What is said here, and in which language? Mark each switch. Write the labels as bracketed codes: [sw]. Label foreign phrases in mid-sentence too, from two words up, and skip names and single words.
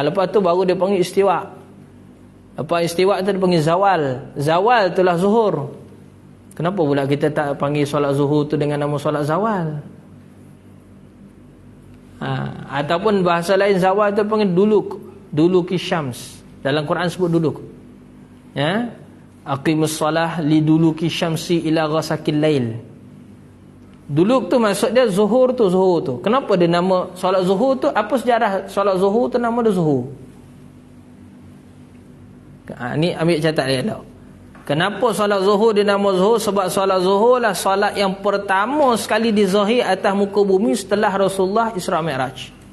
[ms] Lepas tu baru dia panggil istiwa. Lepas istiwa tu dia panggil zawal. Zawal itulah zuhur. Kenapa pula kita tak panggil solat zuhur tu dengan nama solat zawal? Ataupun bahasa lain zawal tu panggil [ar] دلوك الشمس. [ms] Dalam Quran sebut duluk. Ya. [ar] أقيموا الصلاة لدلوك الشمس إلى غسق الليل. [ms] Duluk tu maksud dia zuhur tu. Kenapa dia nama solat zuhur tu? Apa sejarah solat zuhur tu nama dia zuhur? Ni ambil catat dia tau. Kenapa solat zuhur dinama zuhur? Sebab solat zuhur lah solat yang pertama sekali dizahir atas muka bumi setelah Rasulullah Isra' Mi'raj.